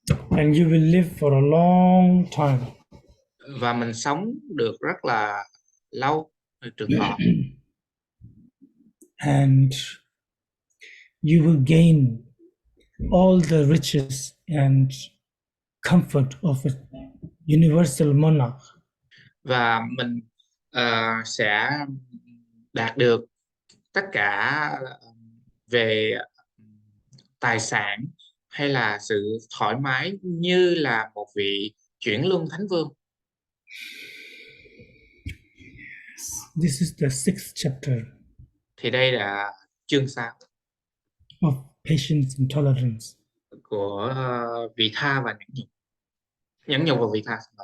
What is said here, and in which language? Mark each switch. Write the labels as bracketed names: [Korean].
[English] And you will live for a long time. [Vietnamese] Và mình sống được rất là lâu. trường thọ. [English] And you will gain all the riches and comfort of a universal monarch. [Vietnamese] Và mình sẽ đạt được tất cả về tài sản hay là sự thoải mái như là một vị chuyển luân thánh vương. [English] This is the 6th chapter [Vietnamese] Thì đây là chương 6 [English] of patience and tolerance. [Vietnamese] của vị tha và nhẫn nhục và vị tha.